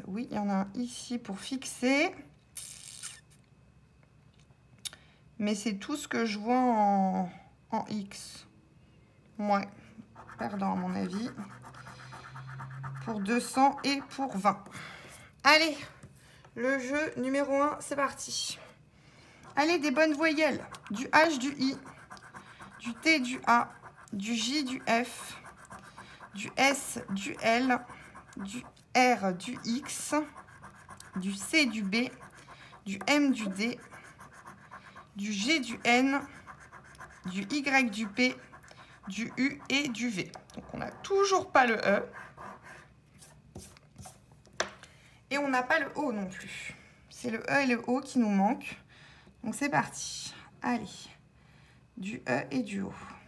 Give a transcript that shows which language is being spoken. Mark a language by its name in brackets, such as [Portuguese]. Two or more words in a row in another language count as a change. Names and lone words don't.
[French] Oui, il y en a un ici pour fixer. Mais c'est tout ce que je vois en X. Ouais, perdant à mon avis. Pour 200 et pour 20. Allez, le jeu numéro 1, c'est parti. Allez, des bonnes voyelles. Du H, du I, du T, du A, du J, du F, du S, du L, du R, du X, du C, du B, du M, du D, du G, du N, du Y, du P, du U et du V. Donc on n'a toujours pas le E. Et on n'a pas le O non plus. C'est le E et le O qui nous manquent. Donc c'est parti. Allez. Du E et du O.